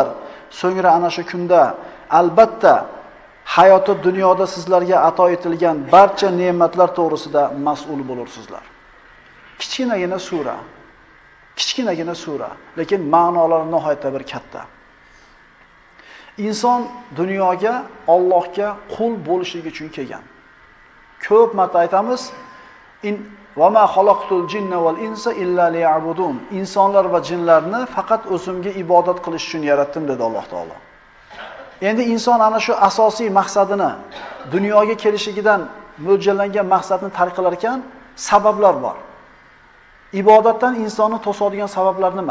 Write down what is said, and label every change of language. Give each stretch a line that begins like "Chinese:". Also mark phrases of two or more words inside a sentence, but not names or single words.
Uzbek: So'ngra ana shu kunda albatta hayoti dunyoda sizlarga ato etilgan barcha ne'matlar to'g'risida mas'ul bo'lursizlar. Kichkinagina sura, lekin ma'nolari nihoyatda bir katta. Inson dunyoga Allohga qul bo'lishligi uchun kelgan. Ko'p marta aytamiz,
Arabic: وما خلقت الجن والإنس إلا ليعبدون.
Uzbek: Insonlar va jinlarni faqat o'zimga ibodat qilish uchun yaratdim dedi Alloh taolo. Endi inson ana shu asosiy maqsadini, dunyoga kelishigidan mo'ljallangan maqsadni tark qilar ekan, sabablar bor. Ibodatdan insonni to'sadigan sabablar nima?